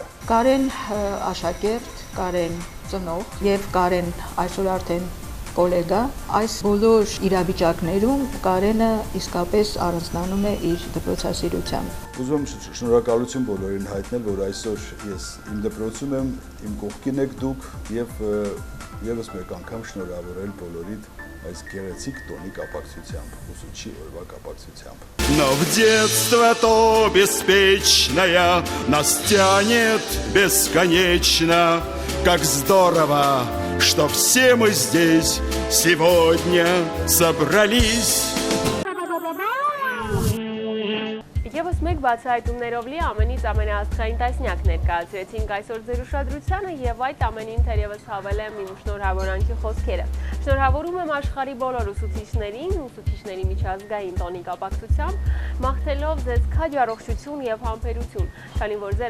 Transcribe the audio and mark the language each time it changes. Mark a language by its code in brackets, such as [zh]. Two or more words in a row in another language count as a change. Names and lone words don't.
[hy] Կարեն աշակերտ, Կարեն ծնող եւ Կարեն այսօր արդեն կոլեգա, այս բոլոր իրավիճակներում Կարենը իսկապես առանձնանում է իր դպրոցասիրությամբ։ Ուզում եմ շնորհակալություն բոլորին հայտնել, որ այսօր ես իմ դպրոցում եմ, իմ կողքին եք дуք եւ եւս մեկ անգամ шнурավորել բոլորիդ այս գեղեցիկ տոնի կապակցությամբ, ուսուցչի օրվա կապակցությամբ։ [ru] Но в детство то беспечное нас тянет бесконечно. Как здорово, что все мы здесь сегодня собрались. [hy] Եվս մեկ բացահայտումներով լի ամենից ամենաաստղային տասնյակ ներկայացրեցինք այսօր ձեր ուշադրությանը եւ այդ ամենին թերևս հավել եմ իմ շնորհավորանքի խոսքերը։ Շնորհավորում եմ աշխարհի բոլոր ուսուցիչներին, ուսուցիչների միջազգային տոնի կապակցությամբ, մաղթելով ձեզ քաջ առողջություն եւ համբերություն, քանի որ ձեր